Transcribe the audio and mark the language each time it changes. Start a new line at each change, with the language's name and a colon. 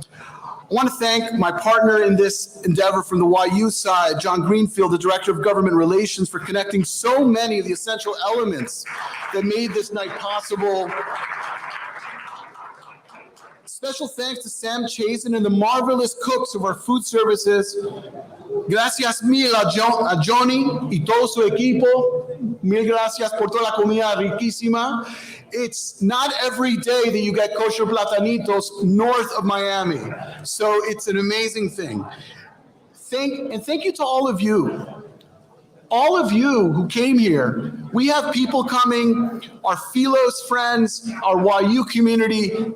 English: I want to thank my partner in this endeavor from the YU side, John Greenfield, the Director of Government Relations, for connecting so many of the essential elements that made this night possible. Special thanks to Sam Chazen and the marvelous cooks of our food services.
Spanish: Gracias mil a Johnny y todo su equipo. Mil gracias por toda la comida riquísima.
English: It's not every day that you get kosher platanitos north of Miami. So it's an amazing thing. Thank you to all of you. All of you who came here. We have people coming, our Philos friends, our YU community.